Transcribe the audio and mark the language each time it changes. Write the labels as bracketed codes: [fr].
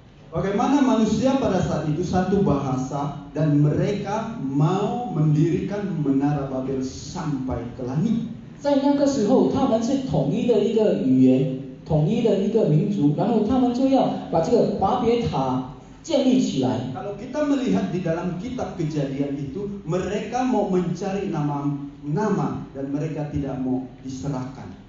[id] Bagaimana manusia pada saat itu satu bahasa dan mereka mau mendirikan menara Babel sampai ke langit. [zh] 在那个时候，他们是统一的一个语言，统一的一个民族，然后他们就要把这个巴别塔建立起来。 [id] Kalau kita melihat di dalam kitab Kejadian itu, mereka mau mencari nama dan mereka tidak mau diserahkan.